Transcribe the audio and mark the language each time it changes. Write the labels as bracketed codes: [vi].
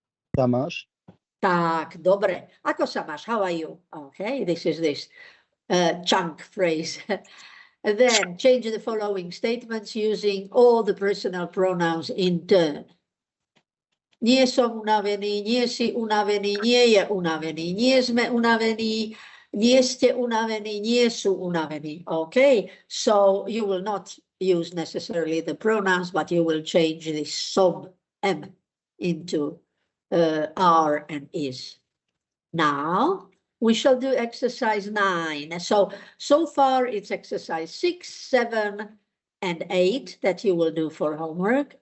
[sk] Tamáš. Tak, dobre. Ako sa máš? [en] How are you? Okay, this is this chunk phrase. Then change the following statements using all the personal pronouns in turn. [sk] Nie som unavený, nie si unavený, nie je unavený, nie sme unavení, nie ste unavení, nie sú unavení. [en] Okay, so you will not use necessarily the pronouns, but you will change the som, m, into are and is. Now we shall do exercise 9. So far it's exercise 6, 7, and 8 that you will do for homework.